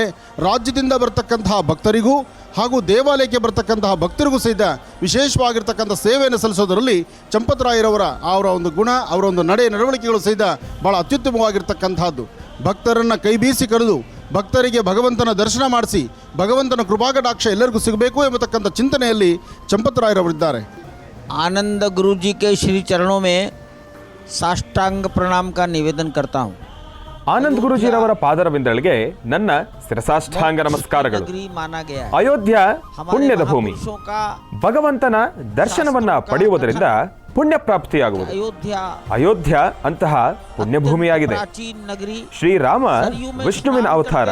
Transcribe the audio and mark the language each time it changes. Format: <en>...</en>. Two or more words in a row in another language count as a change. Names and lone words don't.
<kn>ರಾಜ್ಯದಿಂದ ಬರ್ತಕ್ಕಂತಹ ಭಕ್ತರಿಗೂ ಹಾಗೂ ದೇವಾಲಯಕ್ಕೆ ಬರ್ತಕ್ಕಂತಹ ಭಕ್ತರಿಗೂ ಸಹಿತ ವಿಶೇಷವಾಗಿರ್ತಕ್ಕಂಥ ಸೇವೆಯನ್ನು ಸಲ್ಲಿಸೋದರಲ್ಲಿ ಚಂಪತ್ರಾಯರವರ ಅವರ ಒಂದು ಗುಣ, ಅವರ ಒಂದು ನಡವಳಿಕೆಗಳು ಸಹಿತ ಭಾಳ ಅತ್ಯುತ್ತಮವಾಗಿರ್ತಕ್ಕಂಥದ್ದು. ಭಕ್ತರನ್ನು ಕೈ ಬೀಸಿ ಕರೆದು ಭಕ್ತರಿಗೆ ಭಗವಂತನ ದರ್ಶನ ಮಾಡಿಸಿ ಭಗವಂತನ ಕೃಪಾಕಟಾಕ್ಷ ಎಲ್ಲರಿಗೂ ಸಿಗಬೇಕು ಎಂಬತಕ್ಕಂಥ ಚಿಂತನೆಯಲ್ಲಿ ಚಂಪತ್ರಾಯರವರಿದ್ದಾರೆ.</kn> <hi>आनंद गुरु जी के श्री चरणों में साष्टांग प्रणाम का निवेदन करता हूँ.</hi> <kn>ಆನಂದ್ ಗುರುಜಿರವರ ಪಾದರವಿಂದಳಿಗೆ ನನ್ನ ಶಿರಸಾಷ್ಟಾಂಗ ನಮಸ್ಕಾರಗಳು. ಅಯೋಧ್ಯ ಪುಣ್ಯದ ಭೂಮಿ. ಭಗವಂತನ ದರ್ಶನವನ್ನ ಪಡೆಯುವುದರಿಂದ ಪುಣ್ಯ ಪ್ರಾಪ್ತಿಯಾಗುವುದು. ಅಯೋಧ್ಯ ಅಂತಹ ಪುಣ್ಯಭೂಮಿಯಾಗಿದೆ. ಶ್ರೀರಾಮ ವಿಷ್ಣುವಿನ ಅವತಾರ.</kn>